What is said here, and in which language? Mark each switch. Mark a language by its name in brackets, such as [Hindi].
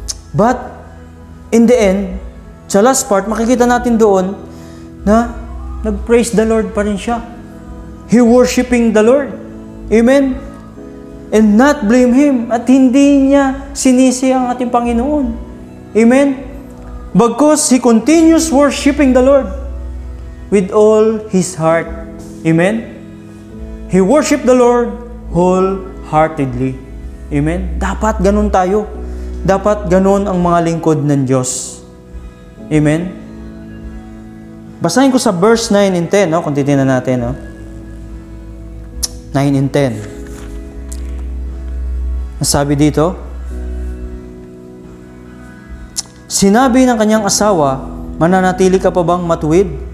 [English] But, in the end, [Filipino] sa last part, makikita natin doon na nag-praise the Lord pa rin siya. [English] He worshiping the Lord. Amen? And not blame Him. [Filipino] At hindi niya sinisi ang ating Panginoon. Amen? [English] Because he continues worshiping the Lord with all his heart. Amen? He worshiped the Lord wholeheartedly. [Filipino] Amen? Dapat ganun tayo. Dapat ganun ang mga lingkod ng Diyos. Amen? Basahin ko sa verse 9 and 10, no? Kung titignan natin, no? 9 and 10. Ang sabi dito, sinabi ng kanyang asawa, mananatili ka pa bang matuwid?